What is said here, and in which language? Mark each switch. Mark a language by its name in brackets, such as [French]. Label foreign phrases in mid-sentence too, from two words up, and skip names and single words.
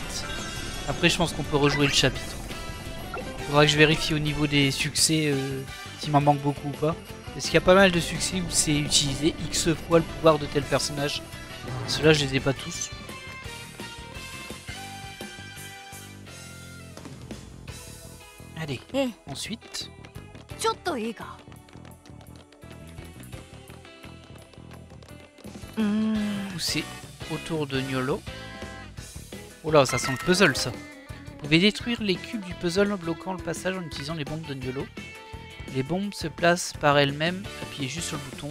[French] Après, je pense qu'on peut rejouer le chapitre. Faudra que je vérifie au niveau des succès s'il m'en manque beaucoup ou pas. Parce qu'il y a pas mal de succès où c'est utilisé X fois le pouvoir de tel personnage. Ceux-là, je les ai pas tous. Allez, ensuite. [Japanese] ちょっといいか。 [French] Pousser autour de Niolo. Oh là, ça sent le puzzle ça. Vous pouvez détruire les cubes du puzzle en bloquant le passage en utilisant les bombes de Niolo. Les bombes se placent par elles-mêmes. Appuyez juste sur le bouton.